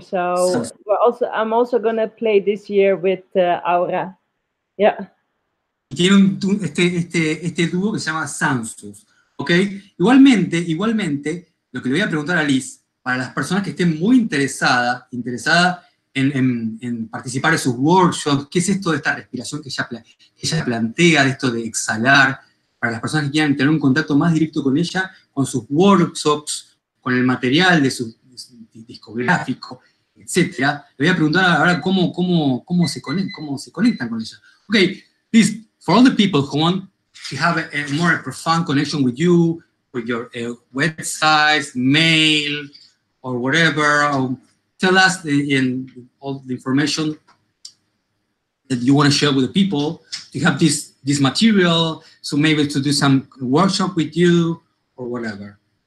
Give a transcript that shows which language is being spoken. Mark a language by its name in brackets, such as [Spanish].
[English] So I'm also gonna play this year with Aura. Yeah. [Spanish] Tiene este dúo que se llama Sansus, ¿ok? Igualmente, lo que le voy a preguntar a Liz, para las personas que estén muy interesadas en participar de sus workshops, ¿qué es esto de esta respiración que ella plantea, de esto de exhalar? Para las personas que quieran tener un contacto más directo con ella, con sus workshops, con el material de su discográfico, etcétera, le voy a preguntar ahora cómo se conectan con ella. [English] Ok, Liz, for all the people who want to have a more profound connection with you, with your websites, mail, or whatever, tell us all the information that you want to share with the people to have this material, so maybe to do some workshop with you or whatever.